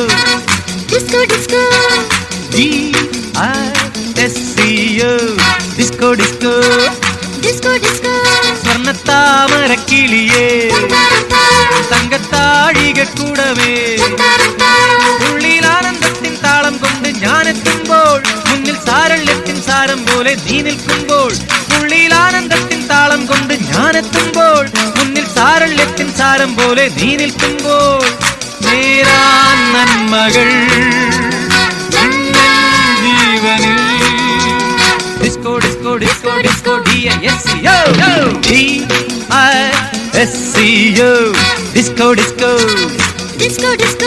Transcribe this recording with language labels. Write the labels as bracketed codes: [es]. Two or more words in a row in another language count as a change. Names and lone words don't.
[en] disco, disco. D-I-S-C-O, disco, disco, disco, disco. [ml] സ്വർണ്ണത്താമരക്കിളിയേ തങ്കത്താഴിക കൂടവേ ഉള്ളിൽ ആനന്ദത്തിൻ താളം കൊണ്ട് ഞാനെത്തുമ്പോൾ മുന്നിൽ സാരള്യത്തിൻ സാരം പോലെ നീ നിൽക്കുമ്പോൾ. ഉള്ളിൽ ആനന്ദത്തിൻ താളം കൊണ്ട് ഞാനെത്തുമ്പോൾ മുന്നിൽ സാരള്യത്തിൻ സാരം പോലെ നീ നിൽക്കുമ്പോൾ. നേരാൻ നന്മകൾ ജീവനിൽ [en] disco disco disco disco D-I-S-C-O, D-I-S-C-O, disco disco, disco, disco.